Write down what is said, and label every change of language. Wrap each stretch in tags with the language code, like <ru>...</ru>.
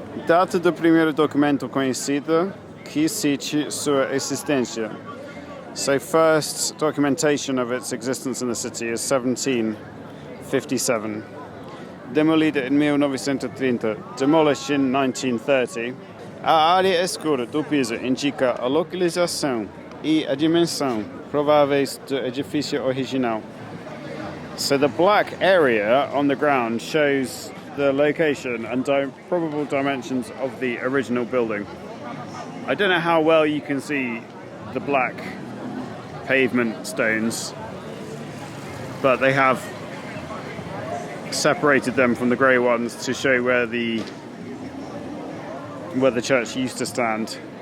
<pt>Data do primeiro documento conhecido que cite sua existência.</pt> <en>So first documentation of its existence in the city is 1757.</en> <pt>Demolida</pt> <en>in 1930, demolished in 1930.</en> <pt>A área escura do piso indica a localização e a dimensão prováveis do edifício original.</pt> <en>So the black area on the ground shows the location and probable dimensions of the original building. I don't know how well you can see the black pavement stones, but they have separated them from the grey ones to show where the church used to stand.</en>